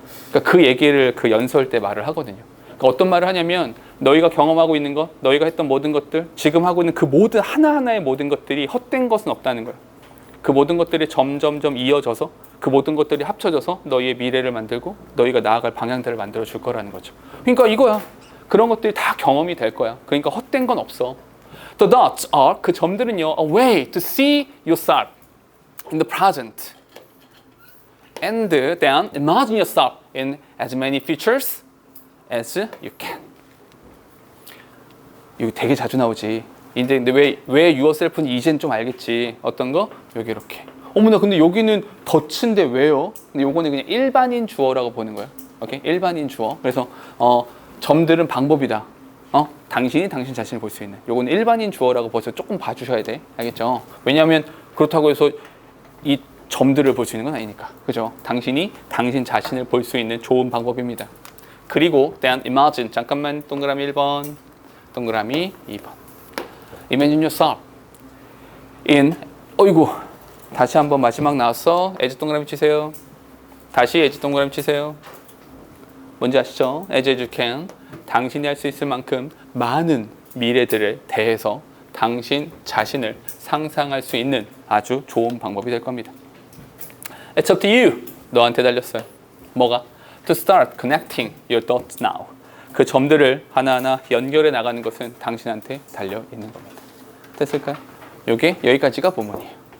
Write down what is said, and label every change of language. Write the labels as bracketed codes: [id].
[ko] 그러니까 그 얘기를 그 연설 때 말을 하거든요. 그러니까 어떤 말을 하냐면 너희가 경험하고 있는 것, 너희가 했던 모든 것들, 지금 하고 있는 그 모든 하나하나의 모든 것들이 헛된 것은 없다는 거야. 그 모든 것들이 점점점 이어져서 그 모든 것들이 합쳐져서 너희의 미래를 만들고 너희가 나아갈 방향들을 만들어 줄 거라는 거죠. 그러니까 이거야. 그런 것들이 다 경험이 될 거야. 그러니까 헛된 건 없어. [en] The dots are, [ko] 그 점들은요, [en] a way to see yourself in the present. And then imagine yourself in as many futures as you can. [ko] 이거 되게 자주 나오지. 근데 왜 yourself는 이젠 좀 알겠지. 어떤 거? 여기 이렇게. 어머나, 근데 여기는 덫인데 왜요? 근데 요거는 그냥 일반인 주어라고 보는 거야. 오케이? 일반인 주어. 그래서 점들은 방법이다. 당신이 당신 자신을 볼 수 있는. 요거는 일반인 주어라고 벌써 조금 봐주셔야 돼. 알겠죠? 왜냐하면 그렇다고 해서 이 점들을 볼 수 있는 건 아니니까. 그죠? 당신이 당신 자신을 볼 수 있는 좋은 방법입니다. 그리고 [en] then imagine. [ko] 잠깐만. 동그라미 1번. 동그라미 2번. [en] Imagine yourself in. [ko] 어이구. 다시 한번 마지막 나왔어. as 동그라미 치세요. 다시 as 동그라미 치세요. 뭔지 아시죠? [en] as you can. [ko] 당신이 할 수 있을 만큼 많은 미래들에 대해서 당신 자신을 상상할 수 있는 아주 좋은 방법이 될 겁니다. [en] It's up to you. [ko] 너한테 달렸어요. 뭐가? [en] To start connecting your dots now. [ko] 그 점들을 하나하나 연결해 나가는 것은 당신한테 달려 있는 겁니다. 됐을까요? 요게 여기까지가 본문이에요.